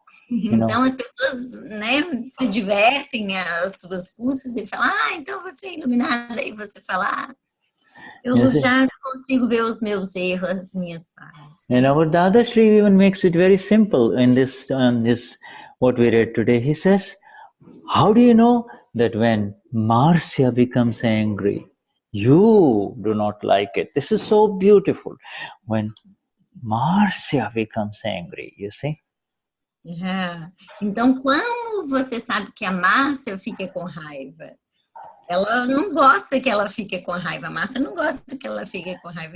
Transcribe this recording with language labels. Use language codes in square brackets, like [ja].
[pt] Então as pessoas, se divertem às suas custas e falam, então você é iluminada, e você fala, eu já consigo ver os meus erros, as minhas falhas. [en] But Dadashri even makes it very simple in this what we read today. He says, how do you know that when Marcia becomes angry, you do not like it? This is so beautiful. When Marcia becomes angry, you see? [pt] Então, quando você sabe que a Márcia fica com raiva, ela não gosta que ela fique com raiva. A Márcia não gosta que ela fique com raiva.